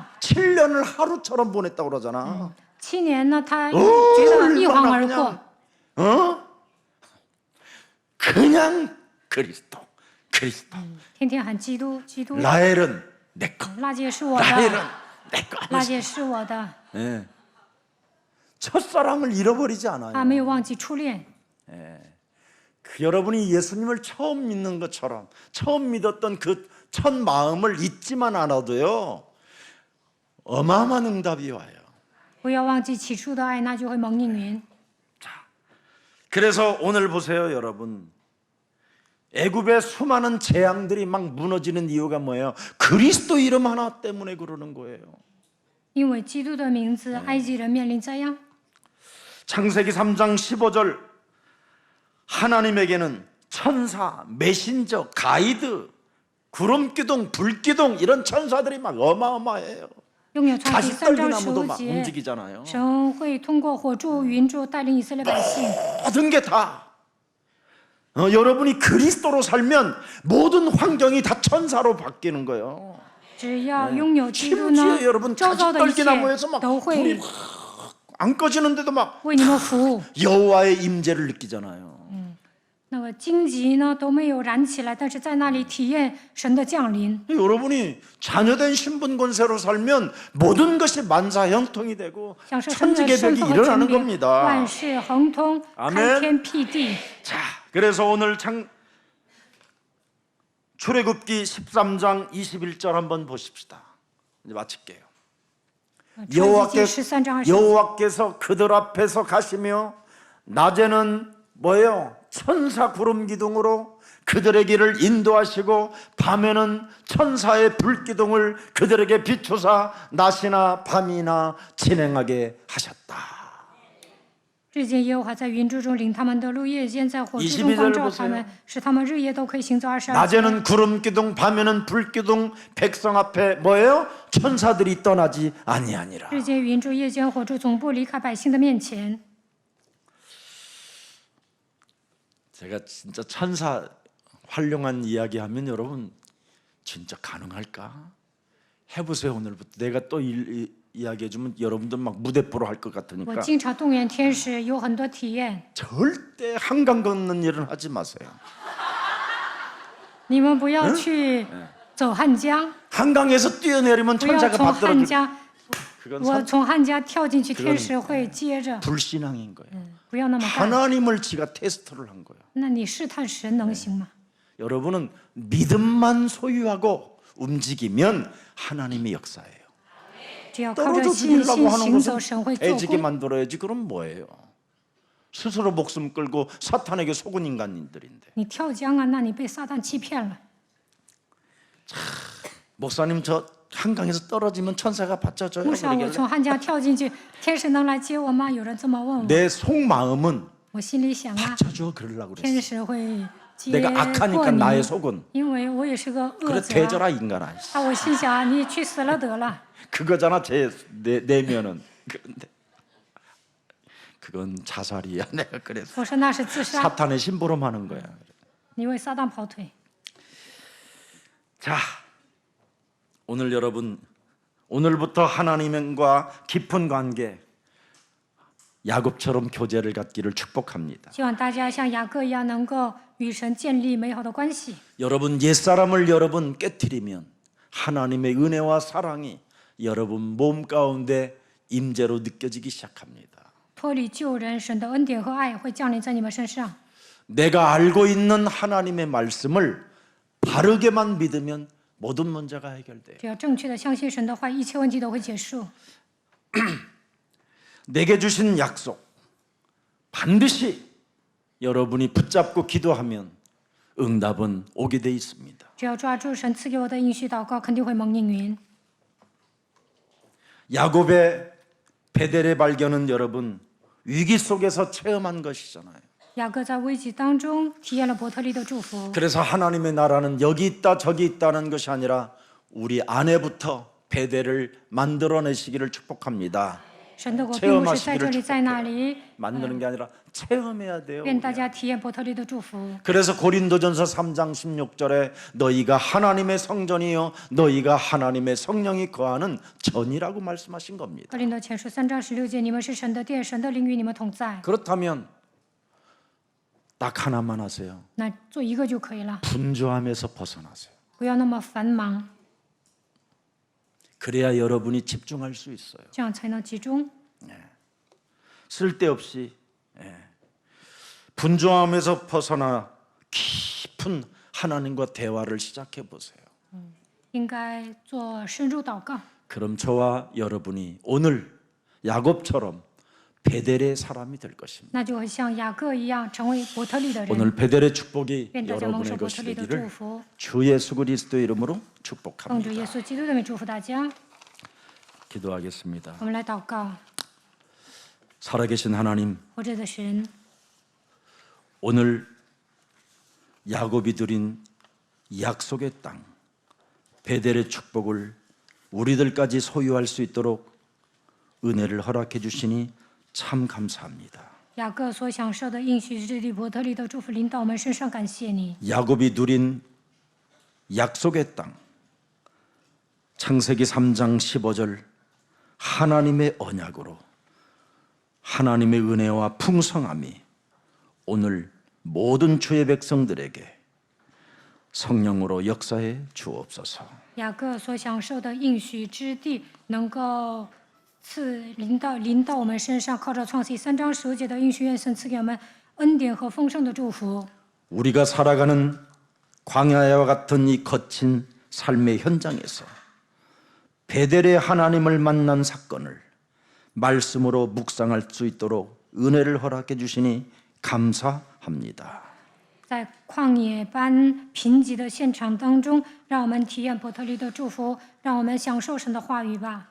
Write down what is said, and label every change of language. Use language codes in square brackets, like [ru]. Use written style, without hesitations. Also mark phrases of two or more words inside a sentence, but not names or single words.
[ko] 7년을 하루처럼 보냈다고 그러잖아. [zh] 7 年呢，他觉得一晃而过， [ko] 어? 그냥 그리스도. [zh] 天天喊基督，基督。 [ko] 라헬은 내 거. [zh] 拉结是我 [ko] 라헬은 [zh] 的， [ko] 내 거. [zh] 拉结是我的， [ko] 예. 첫사랑을 잃어버리지 않아요. [zh] 他没有忘记初恋。 [ko] 여러분이 예수님을 처음 믿는 것처럼 처음 믿었던 그 첫 마음을 잊지만 않아도요 어마어마한 응답이 와요. [zh] 不要忘记起初的爱，那就会蒙应允。 [ko] 그래서 오늘 보세요 여러분. 애굽의 수많은 재앙들이 막 무너지는 이유가 뭐예요? 그리스도 이름 하나 때문에 그러는 거예요. [zh] 因为基督的名字，埃及人面临灾殃。 [ko] 창세기 3장 15절 하나님에게는 천사, 메신저, 가이드, 구름기둥, 불기둥 이런 천사들이 막 어마어마해요. [zh] 拥有创世3章 [ko] 가시떨기나무도 막 [zh] 15 节， [ko] 움직이잖아요. [zh] 神会通过火柱、云柱带领以色列百姓。 [ko] 모든 게 다 여러분이 그리스도로 살면 모든 환경이 다 천사로 바뀌는 거예요. [zh] 只要拥有基督呢 [ko] 심지어 ， 여러분 [zh] 周遭的一切 [ko] 가시떨기나무에서 막 [zh] 都 [ko] 불이 [zh] 会 [ko] 안 꺼지는데도 막 [zh] 为你们服务。 [ko] 여호와의 임재를 느끼잖아요. [zh] 那个荆棘呢都没有燃起来，但是在那里体验神的降临。 [ko] 여러분이 자녀된 신분 권세로 살면 모든 것이 만사형통이 되고 [zh] 享受神的身 [ko] 천지개벽이 [zh] 份和权 [ko] 일어나는 [zh] 柄， [ko] 겁니다. [zh] 万事亨通， [ko] 아멘 [zh] 开天辟地。 [ko] 자, 그래서 오늘 출애굽기 13장 21절 한번 보십시다. 이제 마칠게요. [zh] 出埃及记13章20节， [ko] 여호와께서 그들 앞에서 가시며 낮에는 뭐예요? 천사 구름 기둥으로 그들의 길을 인도하시고 밤에는 천사의 불 기둥을 그들에게 비추사 낮이나 밤이나 진행하게 하셨다. [zh] 日间耶和华在云柱中领他们的路，夜间在火柱中光照他们，使他们日夜都可以行走22 [ko] 낮에는 구름 기둥 밤에는 불 기둥 백성 앞에 뭐예요? 천사들이 떠나지 아니하니라. [zh] 日间云柱，夜间火柱，总不离开百姓的面前。 [ko] 제가 진짜 천사 활용한 이야기하면 여러분 진짜 가능할까? 해보세요. 오늘부터 내가 또 이야기해주면 여러분들 막 무대뽀로 할 것 [zh] 我 [ko] 같으니까 [zh] 经常动员天使，有很多体验。 [ko] 절대 한강 걷는 일은 하지 마세요. [zh] 你们不要去走汉江， [ko] 한강에서 뛰어내리면 [zh] 不要 [ko] 천사가 [zh] 从 [ko] 받들어 [zh] 汉 [ko] 줄 [zh] 江， [ko] 그건 [zh] 我从汉江跳进去，天使会接着。 [ko] 불신앙인 거예요. [zh] 不要那么干。 [ko] 하나님을 지가 테스트를 한 거예요. [zh] 那你试探神能行吗？ [ko] 여러분은 믿음만 소유하고 움직이면 하나님의 역사예요. [zh] 只要靠着 [ko] 떨어져 [zh] 信 [ko] 죽이려고 [zh] 心 [ko] 하는 [zh] 行走， [ko] 것은 [zh] 神会做 [ko] 애지게 [zh] 工。 [ko] 만들어야지. 그럼 뭐예요? 스스로 목숨 끌고 사탄에게 속은 인간인들인데. [zh] 你跳江啊，那你被撒旦欺骗了。 [ko] 목사님 저 한강에서 떨어지면 천사가 받쳐줘요. [zh] 牧师啊，我 [ko] 그러길래 [zh] 从汉江跳进去，天使能来接我吗？有人这么问我， [ko] 내 속마음은 [zh] 我心里想啊， [ko] 받쳐줘 그러려고 [zh] 天 [ko] 그랬어. [zh] 使会接 [ko] 내가 [zh] 过 [ko] 악하니까 [zh] 你， [ko] 나의 속은 [zh] 因为我也是个恶 [ko] 그래 [zh] 者啊。 [ko] 되져라 인간아. [zh] 啊，我心想啊，你去死了得了。 [ko] 그거잖아 제 내면은. 근데 그건 자살이야. 내가 그랬어. [zh] 我说那是自杀， [ko] 사탄의 심부름하는 거야. [zh] 你为撒旦跑腿。 [ko] 자, 오늘 여러분 오늘부터 하나님과 깊은 관계 야곱처럼 교제를 갖기를 축복합니다. [zh] 希望大家像雅各一样，能够与神建立美好的关系。 [ko] 여러분 옛사람을 여러분 깨뜨리면 하나님의 은혜와 사랑이 여러분 몸 가운데 임재로 느껴지기 시작합니다. [zh] 脱离旧人，神的恩典和爱会降临在你们身上。 [ko] 내가 알고 있는 하나님의 말씀을 바르게만 믿으면 모든 문제가 해결돼요. [zh] 只要正确的相信神的话，一切问题都会结束。 [ko] 내게 주신 약속 반드시 여러분이 붙잡고 기도하면 응답은 오게 돼 있습니다. [zh] 只要抓住神赐给我的应许祷告，肯定会蒙应允。 [ko] 야곱의 베델의 발견은 여러분 위기 속에서 체험한 것이잖아요. [zh] 雅各在危机当中体验了伯特利的祝福， [ko] 그래서 하나님의 나라는 여기 있다 저기 있다는 것이 아니라 우리 안에부터 베델을 만들어내시기를 축복합니다. [zh] 神的国并不是在这里在那里， [ko] 만드는 게 아니라 체험해야 돼요. [zh] 愿大家体验伯特利的祝福。 [ko] 그래서 고린도전서 3장 16절에 너희가 하나님의 성전이요 너희가 하나님의 성령이 거하는 전이라고 말씀하신 겁니다. [zh] 格林多前书3章16节，你们是神的殿，神的灵与你们同在。 [ko] 그렇다면 딱 하나만 하세요. [zh] 那做一个就可以了， [ko] 분주함에서 벗어나세요. [zh] 不要那么繁忙， [ko] 그래야 여러분이 집중할 수 있어요. [zh] 这样才能集中。 [ko] 쓸데없이 분주함에서 벗어나 깊은 하나님과 대화를 시작해 보세요. [zh] 应该做深入祷告， [ko] 그럼 저와 여러분이 오늘 야곱처럼 베델의 사람이 될 것입니다. [zh] 那就会像雅各一样成为伯特利的人。 [ko] 오늘 베델의 축복이 [zh] 愿大家蒙受 [ko] 여러분의 [zh] 伯 [ko] 것이 [zh] 特利的祝 [ko] 되기를 [zh] 福， [ko] 주 예수 그리스도 이름으로 [zh] 奉主 [ko] 축복합니다. [zh] 耶稣基督的名祝福大家。 [ko] 기도하겠습니다. [zh] 我们来祷告， [ko] 살아계신 하나님, [zh] 活着的神， [ko] 오늘 야곱이 드린 약속의 땅 베델의 축복을 우리들까지 소유할 수 있도록 은혜를 허락해 주시니 참 감사합니다. [zh] 雅各所享受的应许之地伯特利的祝福临到我们身上，感谢你。 [ko] 야곱이 누린 약속의 땅 창세기 3장 15절 하나님의 언약으로 하나님의 은혜와 풍성함이 오늘 모든 주의 백성들에게 성령으로 역사해 주옵소서. [zh] 雅各所享受的应许之地，能够临到我们身上，靠着创世3章15节的应许，愿神赐给我们恩典和丰盛的祝福。 [ko] 우리가 살아가는 광야와 같은 이 거친 삶의 현장에서 베델의 하나님을 만난 사건을 말씀으로 묵상할 수 있도록 은혜를 허락해 주시니 감사합니다. [zh] 在旷野般贫瘠的现场当中，让我们体验伯特利的祝福，让我们享受神的话语吧。